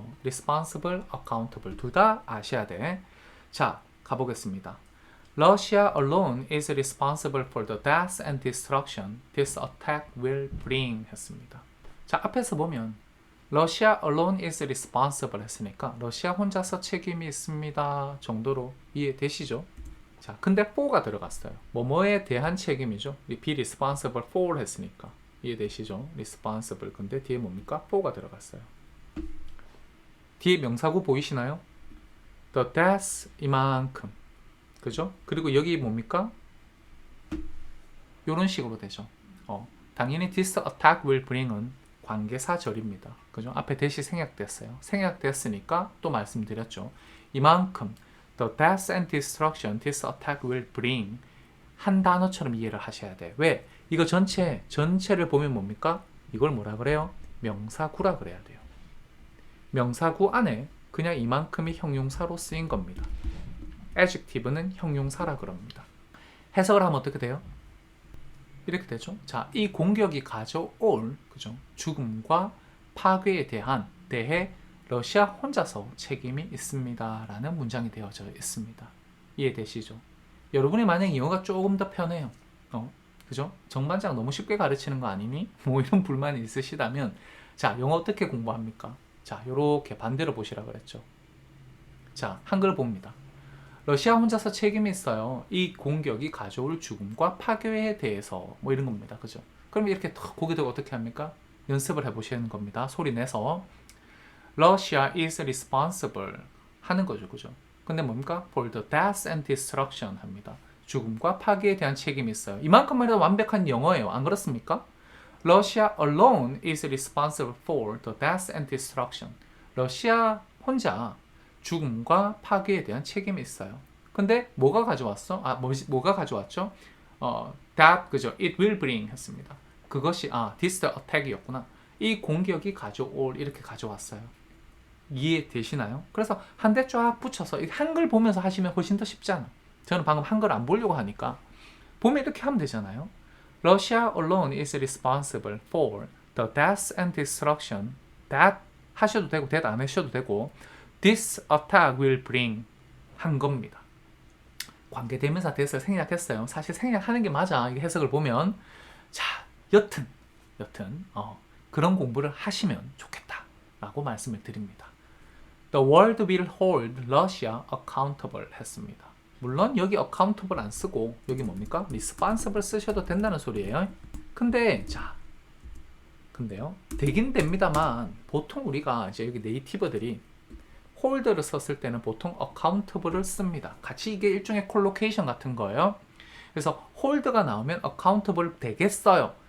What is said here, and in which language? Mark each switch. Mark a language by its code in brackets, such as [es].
[ko] responsible, accountable 둘 다 아셔야 돼. 자, 가보겠습니다. [en] Russia alone is responsible for the death and destruction this attack will bring [ko] 했습니다. 자, 앞에서 보면 [en] Russia alone is responsible [ko] 했으니까 러시아 혼자서 책임이 있습니다 정도로 이해되시죠? 자, 근데 for가 들어갔어요. 뭐뭐에 대한 책임이죠. be responsible for 했으니까 이해되시죠? responsible. 근데 뒤에 뭡니까? for가 들어갔어요. 뒤에 명사구 보이시나요? the death 이만큼. 그죠? 그리고 여기 뭡니까? 이런 식으로 되죠. 당연히 this attack will bring은 관계사절입니다. 그죠? 앞에 대시 생략됐어요. 생략됐으니까 또 말씀드렸죠. [en] 이만큼 the death and destruction this attack will bring [ko] 한 단어처럼 이해를 하셔야 돼. 왜? 이거 전체를 보면 뭡니까? 이걸 뭐라 그래요? 명사구라 그래야 돼요. 명사구 안에 그냥 이만큼이 형용사로 쓰인 겁니다. adjective는 형용사라 그럽니다. 해석을 하면 어떻게 돼요? 이렇게 되죠. 자, 이 공격이 가져올 그죠? 죽음과 파괴에 대해 러시아 혼자서 책임이 있습니다. 라는 문장이 되어져 있습니다. 이해되시죠? 여러분이 만약 영어가 조금 더 편해요. 그죠? 정반장 너무 쉽게 가르치는 거 아니니? 뭐 이런 불만이 있으시다면 자, 영어 어떻게 공부합니까? 자, 요렇게 반대로 보시라 그랬죠. 자, 한글 봅니다. 러시아 혼자서 책임이 있어요. 이 공격이 가져올 죽음과 파괴에 대해서 뭐 이런 겁니다. 그죠? 그럼 이렇게 고개 들고 어떻게 합니까? 연습을 해보시는 겁니다. 소리 내서 [en] Russia is responsible [ko] 하는 거죠. 그죠? 근데 뭡니까? [en] For the death and destruction 합니다. [ko] 죽음과 파괴에 대한 책임이 있어요. 이만큼만 해도 완벽한 영어예요. 안 그렇습니까? [en] Russia alone is responsible for the death and destruction. [ko] 러시아 혼자 죽음과 파괴에 대한 책임이 있어요. 근데 뭐가 가져왔어? 뭐가 가져왔죠? that 그죠? [en] It will bring [ko] 했습니다. 그것이 this attack이었구나. 이 공격이 가져올 이렇게 가져왔어요. 이해되시나요? 그래서 한 대 쫙 붙여서 한글 보면서 하시면 훨씬 더 쉽잖아. 저는 방금 한글 안 보려고 하니까 보면 이렇게 하면 되잖아요. [en] Russia alone is responsible for the death and destruction. [ko] That 하셔도 되고 that 안 하셔도 되고 [en] This attack will bring [ko] 한 겁니다. 관계대명사 that을 생략했어요. 사실 생략하는 게 맞아. 이게 해석을 보면 자, 여튼 그런 공부를 하시면 좋겠다라고 말씀을 드립니다. [en] The world will hold Russia accountable [ko] 했습니다. 물론 여기 accountable 안 쓰고 여기 뭡니까? responsible 쓰셔도 된다는 소리예요. 근데요. 되긴 됩니다만 보통 우리가 이제 여기 네이티브들이 홀드를 썼을 때는 보통 accountable을 씁니다. 같이 이게 일종의 콜로케이션 같은 거예요. 그래서 홀드가 나오면 accountable 되겠어요.